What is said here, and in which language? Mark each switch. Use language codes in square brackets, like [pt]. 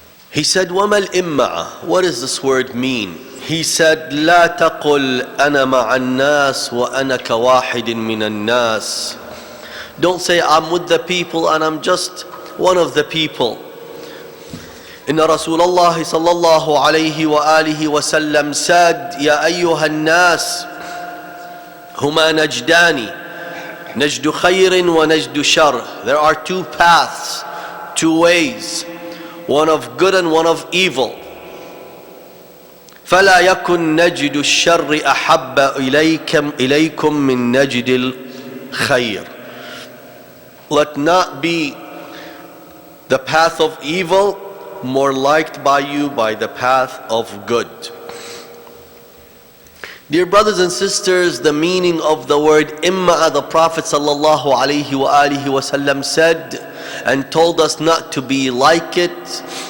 [en] He said, [ar] وَمَا الْإِمَّعَ. [en] What does this word mean? He said, [ar] لَا تَقُلْ أَنَا مَعَ النَّاسِ وَأَنَا كَوَاحِدٍ مِّنَ النَّاسِ. [en] Don't say, I'm with the people and I'm just one of the people. [ar] إن رسول الله صلى الله عليه وآله وسلم [en] said, [ar] يا أيها الناس هما نجدان نجد خير ونجد شر. [en] There are two paths, two ways, one of good and one of evil. [ar] فلا يكن نجد الشر أحب إليكم من نجد الخير. [en] Let not be the path of evil more liked by you by the path of good. Dear brothers and sisters, the meaning of the word imma, the Prophet sallallahu alaihi wasallam said and told us not to be like it,